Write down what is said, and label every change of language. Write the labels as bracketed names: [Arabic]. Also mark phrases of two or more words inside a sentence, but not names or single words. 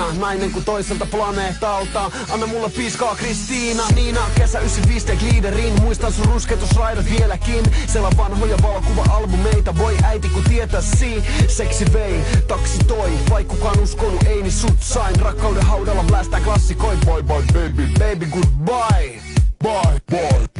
[Finnish] Nainen kuin toiselta planeetalta. Anna mulle piiskaa Kristiina. Niina, kesä 95 tek liideriin. Muistan sun ruskeutusraidat vieläkin. Sela vanhoja valokuva-albumeita. Voi äiti kun tietäisi. Sexy vei, taksi toi. Vai kukaan uskonut, ei niin sut sain. Rakkauden haudalla blästää klassikoi. [English] Bye bye baby, baby goodbye. Bye bye.